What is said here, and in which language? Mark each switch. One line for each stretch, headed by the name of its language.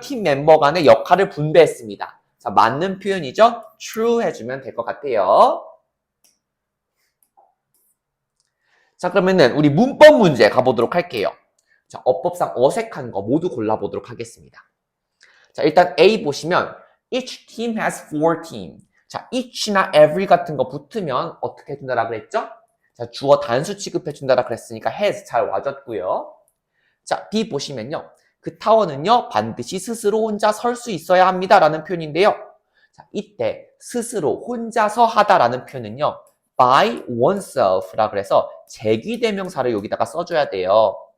Korean: 팀 멤버 간의 역할을 분배했습니다. 자, 맞는 표현이죠? true 해주면 될 것 같아요. 자, 그러면은 우리 문법 문제 가보도록 할게요. 자, 어법상 어색한 거 모두 골라보도록 하겠습니다. 자, 일단 A 보시면
English: each team has 4 team.
Korean: 자, each나 every 같은 거 붙으면 어떻게 해준다라 그랬죠? 자, 주어 단수 취급해준다라 그랬으니까 has 잘 와줬고요. 자, B 보시면요. 그 타워는요, 반드시 스스로 혼자 설 수 있어야 합니다. 라는 표현인데요. 자, 이때 스스로 혼자서 하다라는 표현은요,
English: by oneself
Korean: 라 그래서 제귀대명사를 여기다가 써줘야 돼요.